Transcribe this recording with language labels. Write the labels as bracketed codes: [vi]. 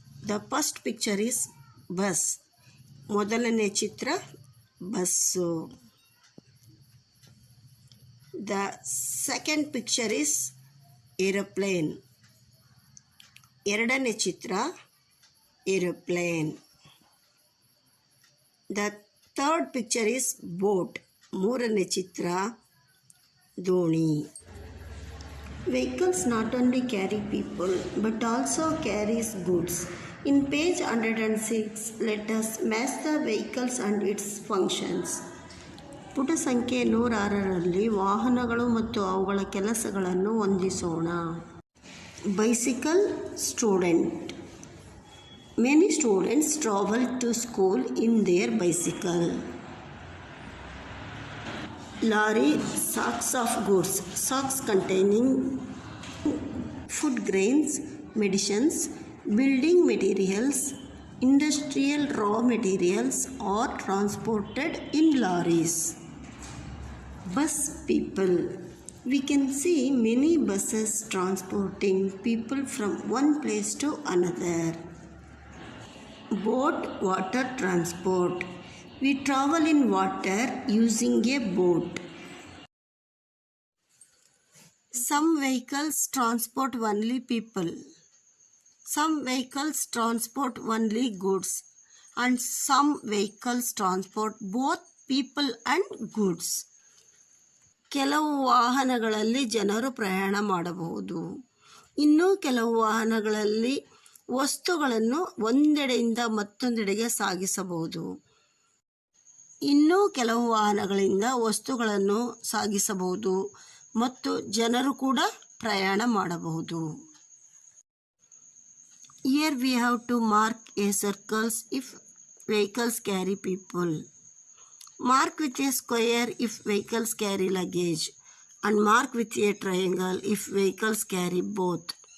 [en] The first picture is bus. [kn] ಮೊದಲನೇ ಚಿತ್ರ bus. [en] The second picture is aeroplane. [kn] ಎರಡನೇ ಚಿತ್ರ aeroplane. [en] The third picture is boat. [kn] ಮೂರನೇ ಚಿತ್ರ ದೋಣಿ. [en] Vehicles not only carry people but also carries goods. In page 106, let us match the vehicles and its functions. [kn] ಪುಟ ಸಂಖ್ಯೆ 106ರಲ್ಲಿ ವಾಹನಗಳು ಮತ್ತು ಅವುಗಳ ಕೆಲಸಗಳನ್ನು ಹೊಂದಿಸೋಣ. [en] Bicycle student. Many students travel to school in their bicycle. Lorry, sacks of goods. Sacks containing food grains, medicines, building materials, industrial raw materials are transported in lorries. Bus people. We can see many buses transporting people from one place to another. Boat, water transport. We travel in water using a boat. Some vehicles transport only people. Some vehicles transport only goods. And some vehicles transport both people and goods. [kn] ಕೆಲವು ವಾಹನಗಳಲ್ಲಿ ಜನರು ಪ್ರಯಾಣ ಮಾಡಬಹುದು. ಇನ್ನೂ ಕೆಲವು ವಾಹನಗಳಲ್ಲಿ ವಸ್ತುಗಳನ್ನು ಒಂದೆಡೆಯಿಂದ ಮತ್ತೊಂದೆಡೆಗೆ ಸಾಗಿಸಬಹುದು. ಇನ್ನೂ ಕೆಲವು ವಾಹನಗಳಿಂದ ವಸ್ತುಗಳನ್ನು ಸಾಗಿಸಬಹುದು ಮತ್ತು ಜನರು ಕೂಡ ಪ್ರಯಾಣ ಮಾಡಬಹುದು. [en] Here we have to mark a circles if vehicles carry people. Mark with a square if vehicles carry luggage and mark with a triangle if vehicles carry both.